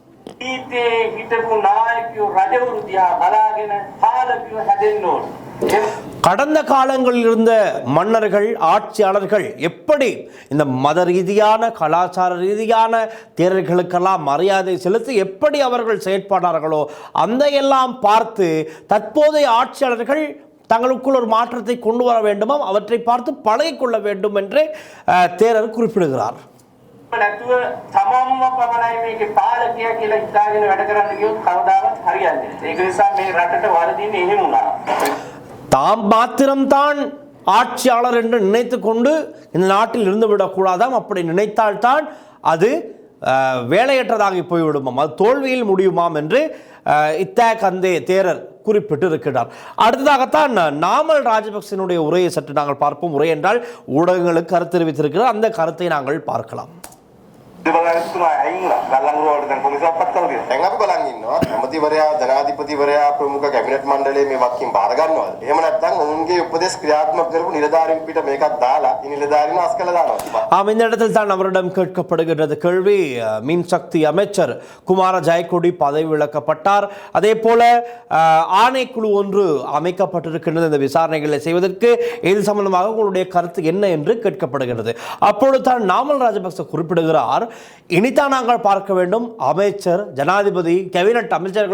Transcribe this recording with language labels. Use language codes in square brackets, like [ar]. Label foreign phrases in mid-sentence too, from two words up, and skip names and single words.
[ta] கடந்த காலங்களில் இருந்த மன்னர்கள் ஆட்சியாளர்கள் எப்படி இந்த மத ரீதியான கலாச்சார ரீதியான தேரர்களுக்கெல்லாம் மரியாதை செலுத்தி எப்படி அவர்கள் செயற்பட்டார்களோ அந்த எல்லாம் பார்த்து தற்போதைய ஆட்சியாளர்கள் தங்களுக்குள் ஒரு மாற்றத்தை கொண்டு வர வேண்டுமாம், அவற்றை பார்த்து பழகிக்கொள்ள வேண்டும் என்று தேரர் குறிப்பிடுகிறார். [si] නැතුව තමන්ම පමණයි මේකේ පාලකයා කියලා හිතාගෙන වැඩ කරන්න ගියොත් කවදාවත් හරියන්නේ නැහැ. ඒක නිසා මේ රටට වරදින්නේ එහෙම වුණා. [ta] தாம் மாத்திரம்தான் ஆட்சியாளர் என்று நினைத்து கொண்டு இந்த நாட்டில் இருந்து விடக்கூடாதாம். அப்படி நினைத்தால்தான் அது வேலையற்றதாகி போய்விடுமாம், அது தோல்வியில் முடியுமாம் என்று இத்தகந்தே தேரர் குறிப்பிட்டு இருக்கிறார். அடுத்ததாகத்தான் நாமல் ராஜபக்சனுடைய உரையை சற்று நாங்கள் பார்ப்போம். உரை என்றால் ஊடகங்களுக்கு கருத்து தெரிவித்திருக்கிறார். அந்த கருத்தை நாங்கள் பார்க்கலாம். [si] දැන් අපි බලන් ඉන්නවා ඇමතිවරයා ජනාධිපතිවරයා ප්‍රමුඛ කැබිනට් මණ්ඩලයේ මේ වක්කීම් බාර ගන්නවද? එහෙම නැත්නම් ඔවුන්ගේ උපදෙස් ක්‍රියාත්මක කරපු නිලධාරීන් පිට මේකක් දාලා ඒ නිලධාරීන් අස් කළා දානවා. [ta] இந்த இடத்தில் தான் அவரிடம் கேட்கப்படுகின்றது கேள்வி. மின்சக்தி அமைச்சர் குமார ஜெயக்கொடி பதவி விலக்கப்பட்டார். அதே போல ஆணைக்குழு ஒன்று அமைக்கப்பட்டிருக்கின்றது இந்த விசாரணைகளை செய்வதற்கு. இது சம்பந்தமாக உங்களுடைய கருத்து என்ன என்று கேட்கப்படுகிறது. அப்பொழுது தான் நாமல் ராஜபக்ச குறிப்பிடுகிறார், இனித்தான் நாங்கள் பார்க்க வேண்டும் அமைச்சர், ஜனாதிபதி, கேபினட் அமைச்சர்கள்